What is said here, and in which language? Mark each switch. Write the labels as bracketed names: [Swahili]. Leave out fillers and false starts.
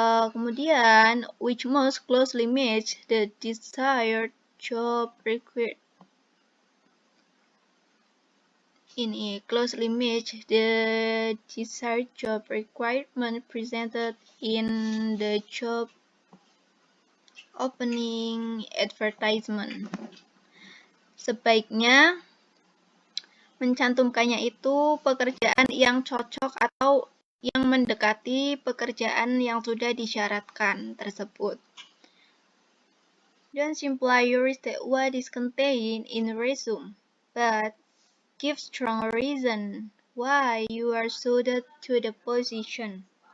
[Indonesian] Kemudian, [English] which most closely match the desired job required. [Indonesian] Ini [English] closely match the desired job requirement presented in the job opening advertisement. [Indonesian] Sebaiknya mencantumkannya itu pekerjaan yang cocok atau yang mendekati pekerjaan yang sudah disyaratkan tersebut. [English] Don't simply restate what is contained in resume, but give strong reason why you are suited to the position.